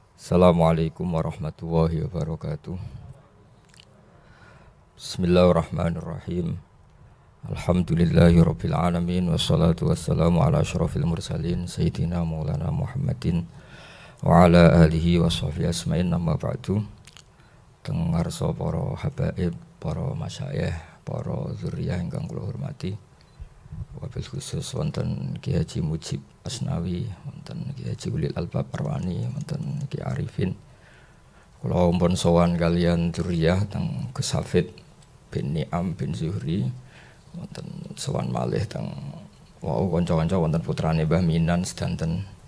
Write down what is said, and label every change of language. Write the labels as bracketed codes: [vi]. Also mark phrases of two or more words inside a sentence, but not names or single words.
[ar] السلام عليكم ورحمة الله وبركاته. بسم الله الرحمن الرحيم. الحمد لله رب العالمين والصلاة والسلام على أشرف المرسلين سيدنا مولانا محمد وعلى آله وصحبه أجمعين أما بعد. [jv] Teng ngarsa para habaib, para masyayikh, para zuriyah ingkang kula hormati. [ar] وبالخصوص [jv] wonten Ki Haji Mujib Asnawi, wonten Ki Haji Ulil Albab Arwani, wonten Ki Arifin. Kula ampun sowan kalian dzurriyyah teng Gus Hafid bin Ni'am bin Zuhri, wonten sowan malih teng kanca-kanca wonten putrane Mbah Minan sedanten.